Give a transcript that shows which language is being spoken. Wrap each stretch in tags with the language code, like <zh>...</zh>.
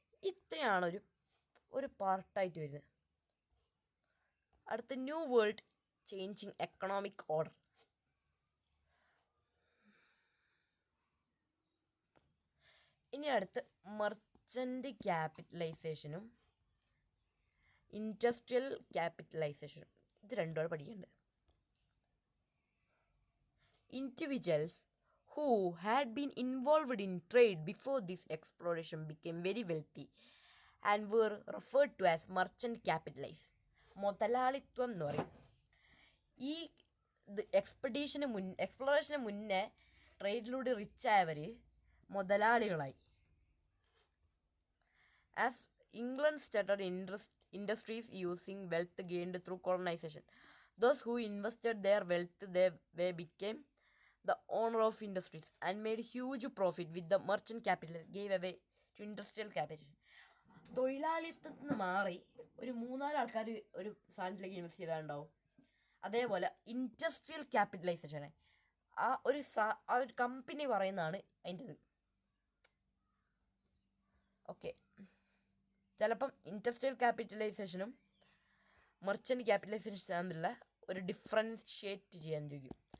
<ml>ഇത്രയാണ് ഒരു പാർട്ടായിട്ട് വരുന്നത്. അടുത്ത new world changing economic order. ഇനി അടുത്ത് മെർച്ചൻ്റ് ക്യാപിറ്റലൈസേഷനും ഇൻഡസ്ട്രിയൽ ക്യാപിറ്റലൈസേഷനും. ഇത് രണ്ടുമാണ് പഠിക്കേണ്ടത്.</ml> <en>Individuals who had been involved in trade before this exploration became very wealthy and were referred to as merchant capitalists.</en> <ml>മുതലാളിത്വം എന്ന് പറയും. ഈ എക്സ്പ്ലോറേഷന് മുന്നേ ട്രേഡിലൂടെ റിച്ചായവർ മുതലാളികളായി.</ml> <en>As England started industries using wealth gained through colonization. Those who invested their wealth they became the owner of industries and made huge profit with the merchant capital gave away to industrial capital.</en> <ml>തൊഴിലാളിത്തത്തിൽ നിന്ന് മാറി ഒരു 3-4 ആൾക്കാർ ഒരു സാധനത്തിലേക്ക് invest ചെയ്താലുണ്ടാവും. അതേപോലെ industrial ക്യാപിറ്റലൈസേഷനെ ആ ഒരു company പറയുന്നതാണ് അതിൻ്റെത്. Okay, ചിലപ്പം ഇൻഡസ്ട്രിയൽ ക്യാപിറ്റലൈസേഷനും മെർച്ചൻ്റ് ക്യാപിറ്റലൈസേഷൻ തമ്മിലുള്ള ഒരു ഡിഫറൻഷ്യേറ്റ് ചെയ്യാൻ ചോദിക്കും.</ml>